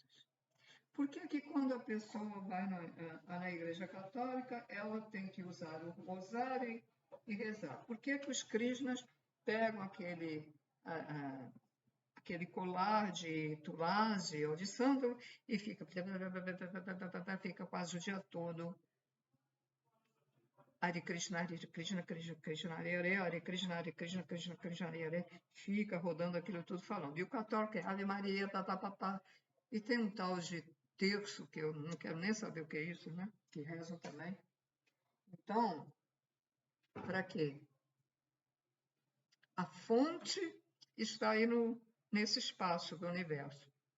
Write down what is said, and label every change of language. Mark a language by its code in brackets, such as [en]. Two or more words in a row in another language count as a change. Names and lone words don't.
[pt] Por que quando a pessoa vai na Igreja Católica, ela tem que usar o rosário e rezar? Por que os Krishnas pegam aquele colar de tulasi ou de sândalo e fica quase o dia todo [sa] हरे कृष्ण हरे कृष्ण कृष्ण कृष्ण हरे हरे हरे कृष्ण हरे कृष्ण कृष्ण कृष्ण हरे हरे, [pt] fica rodando aquilo tudo falando. E o católico é Ave Maria, papapá. E tem um tal de terço, que eu não quero nem saber o que é isso, né? Que rezam também. Então, para quê? A fonte está aí nesse espaço do universo.